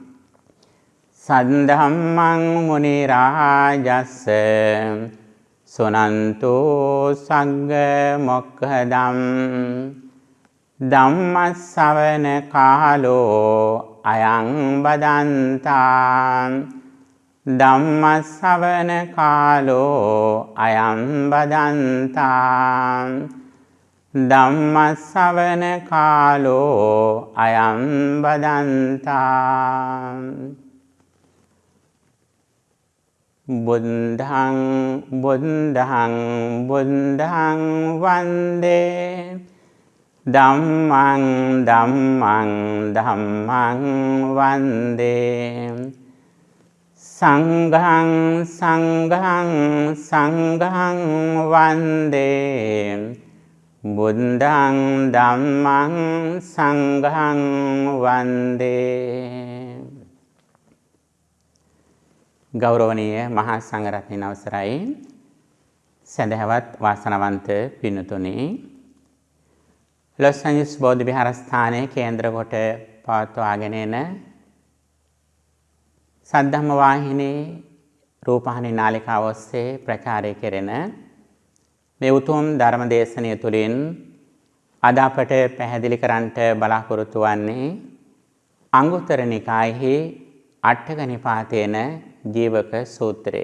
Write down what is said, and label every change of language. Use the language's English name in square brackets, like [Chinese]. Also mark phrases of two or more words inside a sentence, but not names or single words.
[Pali] සද්ධම්මං මුනි රාජස්ස සුනන්තු සග්ග මොක්ඛදම් ධම්ම ශ්‍රවණ කාලෝ අයං බදන්තා ධම්ම ශ්‍රවණ කාලෝ අයං බදන්තා ධම්ම ශ්‍රවණ කාලෝ අයං බදන්තා බුද්ධං බුද්ධං බුද්ධං වන්දේ ධම්මං ධම්මං ධම්මං වන්දේ සංඝං සංඝං සංඝං වන්දේ බුද්ධං ධම්මං සංඝං වන්දේ. [Sinhala] ගෞරවනීය මහා සංඝරත්නයන් අවසරයි, සදහවත් වාසනාවන්ත පින්තුනි, ලොස් ඇන්ජලිස් බෞද්ධ විහාරස්ථානයේ කේන්ද්‍ර කොට පවත්වාගෙන එන සද්ධම්ම වාහිනී රූපවාහිනී නාලිකාව ඔස්සේ ප්‍රචාරය කෙරෙන මේ උතුම් ධර්ම දේශනය තුළින් අද අපට පැහැදිලි කරන්නට බලාපොරොත්තු වන්නේ අංගුත්තර නිකායෙහි අට්ඨක නිපාතේන ජීවක සූත්‍රය.